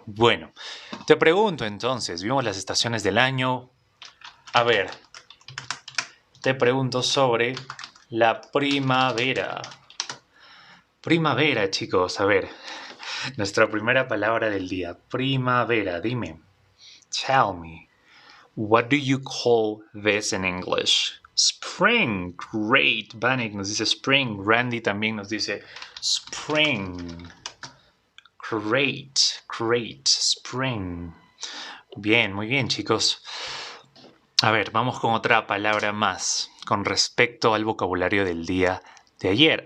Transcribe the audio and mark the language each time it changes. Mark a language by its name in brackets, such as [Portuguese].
[Spanish] Bueno, te pregunto entonces, vimos las estaciones del año. A ver, te pregunto sobre la primavera. Primavera, chicos, a ver, nuestra primera palabra del día. Primavera, dime. [English] Tell me. What do you call this in English? Spring. Great. [Spanish] Vanek nos dice spring. Randy también nos dice spring. [English] Great. Great. Spring. [Spanish] Bien, muy bien, chicos. A ver, vamos con otra palabra más con respecto al vocabulario del día de ayer.